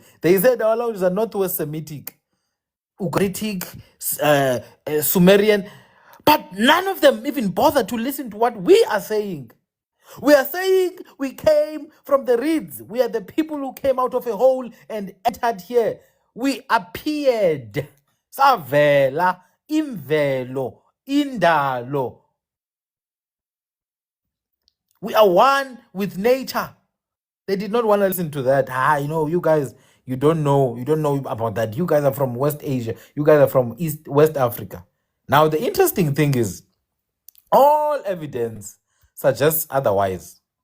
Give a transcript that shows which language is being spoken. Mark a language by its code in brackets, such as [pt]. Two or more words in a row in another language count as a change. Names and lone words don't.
[en] They said our languages are Northwest Semitic, Ugaritic, Sumerian, but none of them even bother to listen to what we are saying. We are saying we came from the reeds. We are the people who came out of a hole and entered here. We appeared. [zu] Savela, imvelo, indalo. [en] We are one with nature. They did not want to listen to that. You guys, you don't know about that. You guys are from West Asia. You guys are from West Africa. Now, the interesting thing is, all evidence suggests otherwise.